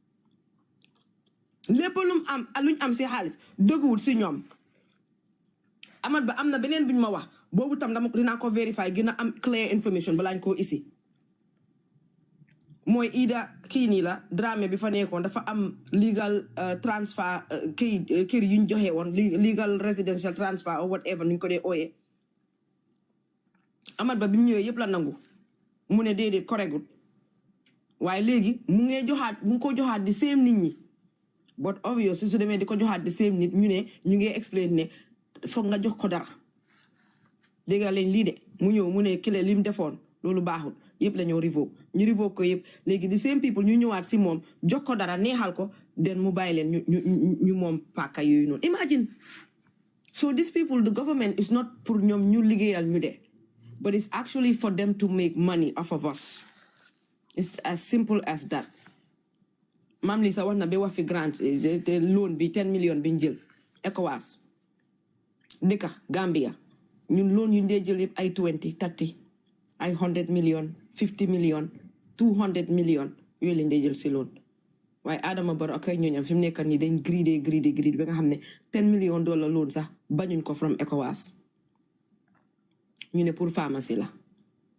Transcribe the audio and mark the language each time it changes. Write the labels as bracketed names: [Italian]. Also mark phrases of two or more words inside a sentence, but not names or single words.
[Wolof] lépp luñ am si xaalis dëgguwul si ñoom Amad Ba am na beneen buñ ma wax boobu tam dinaa ko vérifier gën a am [English] clear information [Wolof] balaañ koo isi mooy Ida kii nii la Dramé bi fa nekkoon dafa am [English] legal transfer [Wolof] kër yuñ joxe woon [English] legal residential transfer or whatever [Wolof] nuñ ko dee ooyee Amad Ba bi mu ñëwee yëpp la nangu mu ne déedéet correctut waaye léegi mu ngi ko joxaat di same nit ñi [English] but obvious [Wolof] su demee di ko joxaat di same nit ñu ngi explain ne foog nga jox ko dara dégg leen lii de mu ñëw mu ne kile lim defoon loolu baaxul yëpp la ñoo revoke ñu revoke ko yëpp léegi [English] the same people [Wolof] ñu ñëwaat si moom jox ko dara neexal ko den mu bàyyi leen ñu moom paaka yooyu noonu [English] imagine so these people the government is not pour [Wolof] ñoom ñu liggéeyal ñu de [English] but it's actually for them to make money off of us it's as simple as that [Wolof] maam li sa wax na ba wax fi grant te loan bi 10 million biñ jël ECOWAS dëkka Gambia ñun loan yu ndee jël yëpp ay 20 30 ay 100 million 50 million 200 million yooyu lañ dee jël si loan waaye Adama Barrow ak ay ñooñam fi mu nekk nii dañ greedy ba nga xam ne 10 million [English] dollar loan [Wolof] sax bañuñ ko from ECOWAS ñu ne [French] pour pharmacie [Wolof] la